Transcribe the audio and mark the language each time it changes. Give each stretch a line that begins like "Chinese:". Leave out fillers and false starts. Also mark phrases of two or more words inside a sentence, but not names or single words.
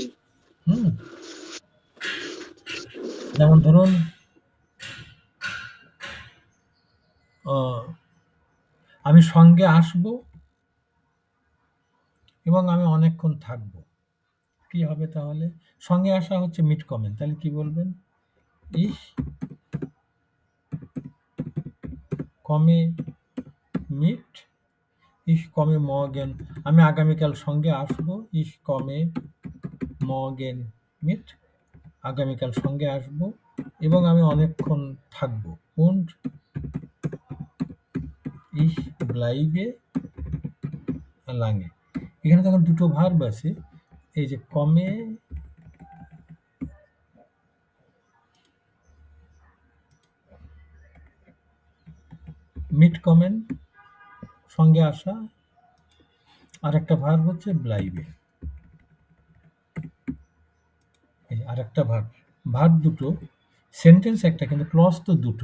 Bangla: হুম, যেমন ধরুন আমি সঙ্গে আসব এবং আমি অনেকক্ষণ থাকব, কি হবে তাহলে? সঙ্গে আসা হচ্ছে মিট কমেন্ট, তাহলে কি বলবেন?
German: Ich komme mit, ich komme morgen,
Bangla: আমি আগামীকাল সঙ্গে আসব,
German: ich komme morgen mit,
Bangla: আগামীকাল সঙ্গে আসব এবং আমি অনেকক্ষণ থাকব,
German: und ich bleibe lange।
Bangla: এখানে তখন দুটো ভার্ব আছে, এই যে কমে
German: mit kommen
Bangla: সঙ্গে আসা, আর একটা ভার্ব হচ্ছে ব্লাইবে, আর একটা ভার্ব, ভার্ব দুটো, সেন্টেন্স একটা কিন্তু ক্লজ তো দুটো।